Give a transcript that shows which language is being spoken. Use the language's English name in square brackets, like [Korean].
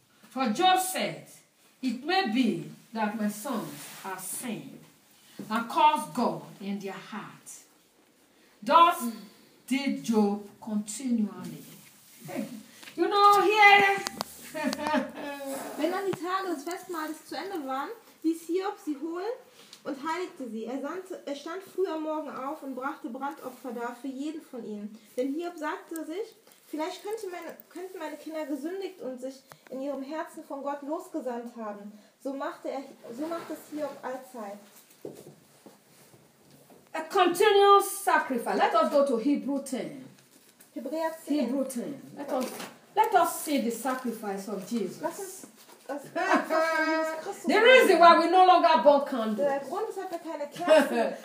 [English] For Job said, it may be that my sons have sinned and caused God in their heart. Thus did Job continually. You know, here. [German] Wenn dann die Tage des Festmahls zu Ende waren, ließ Hiob sie holen und heiligte sie. Er stand früh am Morgen auf und brachte Brandopfer dar für jeden von ihnen. Denn Hiob sagte sich, vielleicht könnten meine Kinder gesündigt und sich in ihrem Herzen von Gott losgesandt haben. So macht es Hiob allzeit. [English] A continuous sacrifice. Let us go to Hebrew 10. [German] Hebräer 10. [English] Hebrew 10. Let us see the sacrifice of Jesus. The reason why we no longer burn candles.